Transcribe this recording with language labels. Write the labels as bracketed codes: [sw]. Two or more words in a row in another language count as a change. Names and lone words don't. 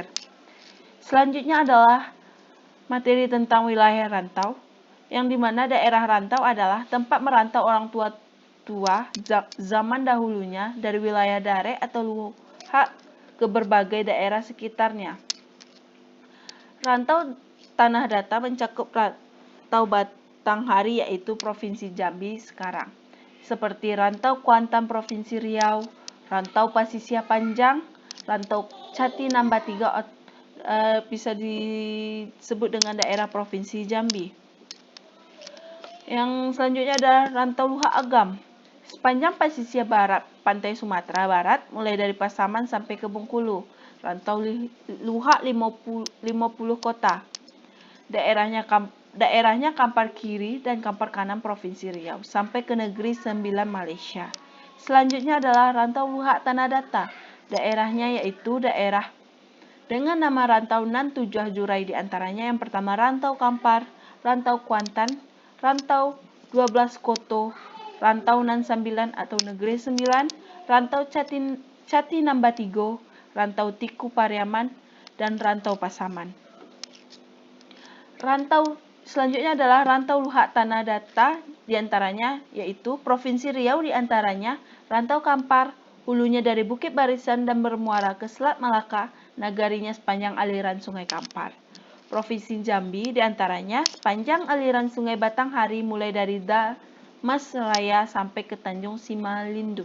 [id] Selanjutnya adalah materi tentang wilayah rantau, yang dimana daerah rantau adalah tempat merantau orang tua zaman dahulunya dari wilayah Dare atau Luha ke berbagai daerah sekitarnya. Rantau tanah datar mencakup rantau Batanghari yaitu Provinsi Jambi sekarang, seperti rantau Kuantan Provinsi Riau, rantau Pasisya Panjang, rantau Cati Namba 3 bisa disebut dengan daerah Provinsi Jambi. Yang selanjutnya adalah rantau Luha Agam. Sepanjang pesisir barat pantai Sumatera Barat, mulai dari Pasaman sampai ke Bengkulu. Rantau Luha 50 kota. Daerahnya Kampar Kiri dan Kampar Kanan Provinsi Riau sampai ke Negeri Sembilan Malaysia. Selanjutnya adalah rantau Luha Tanah Datar. Daerahnya yaitu daerah dengan nama rantau nan 7 jurai diantaranya. Yang pertama rantau Kampar, rantau Kuantan, rantau 12 Koto, rantau nan 9 atau Negeri 9, rantau Cati Namba 3, rantau Tiku Pariaman, dan rantau Pasaman. Rantau Selanjutnya adalah rantau luhak tanah data, diantaranya yaitu Provinsi Riau diantaranya rantau Kampar, hulunya dari Bukit Barisan dan bermuara ke Selat Malaka, nagarinya sepanjang aliran Sungai Kampar. Provinsi Jambi diantaranya sepanjang aliran Sungai Batanghari mulai dari Damasraya sampai ke Tanjung Simalungun.